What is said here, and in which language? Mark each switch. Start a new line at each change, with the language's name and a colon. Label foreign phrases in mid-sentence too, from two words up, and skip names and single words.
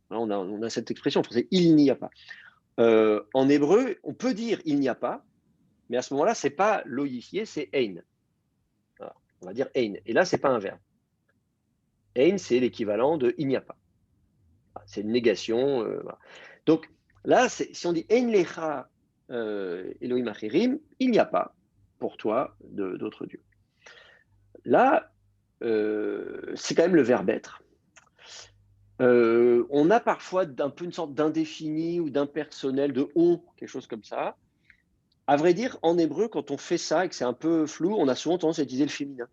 French: Hein, on a cette expression en français, il n'y a pas. En hébreu, on peut dire il n'y a pas, mais à ce moment-là, ce n'est pas
Hebrew: לא יהיה,
French: c'est ein. Voilà, on va dire ein. Et là, ce n'est pas un verbe. Ein, c'est l'équivalent de il n'y a pas. C'est une négation. Voilà. Donc là, si on dit
Hebrew: אין לך אלהים אחרים,
French: il n'y a pas pour toi d'autres dieux. Là, c'est quand même le verbe être. On a parfois un peu une sorte d'indéfini ou d'impersonnel, de on, quelque chose comme ça. À vrai dire, en hébreu, quand on fait ça et que c'est un peu flou, on a souvent tendance à utiliser le féminin.